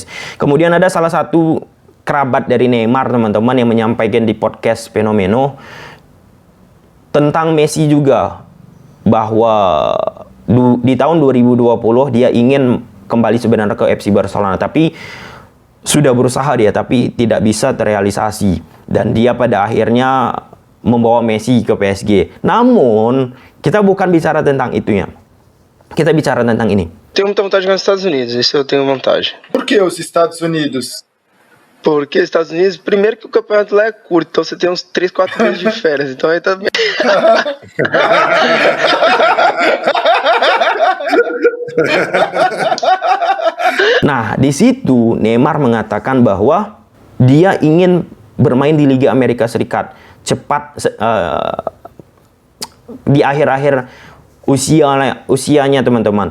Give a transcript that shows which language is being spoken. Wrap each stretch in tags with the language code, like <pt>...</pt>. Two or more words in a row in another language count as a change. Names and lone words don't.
<id>Kemudian ada salah satu kerabat dari Neymar teman-teman yang menyampaikan di podcast Fenomeno tentang Messi juga, bahwa di tahun 2020 dia ingin kembali sebenarnya ke FC Barcelona, tapi sudah berusaha dia tapi tidak bisa terrealisasi, dan dia pada akhirnya membawa Messi ke PSG. Namun kita bukan bicara tentang itunya, kita bicara tentang ini.</id> <pt>Tenho muita vontade de jogar nos Estados Unidos, isso eu tenho vontade. Por que os Estados Unidos? Porque Estados Unidos, primeiro que o campeonato lá é curto, então você tem uns 3, 4 meses de férias, então aí tá bem.</pt> <id>Nah, di situ Neymar mengatakan bahwa dia ingin bermain di Liga Amerika Serikat cepat di akhir-akhir usianya teman-teman.</id>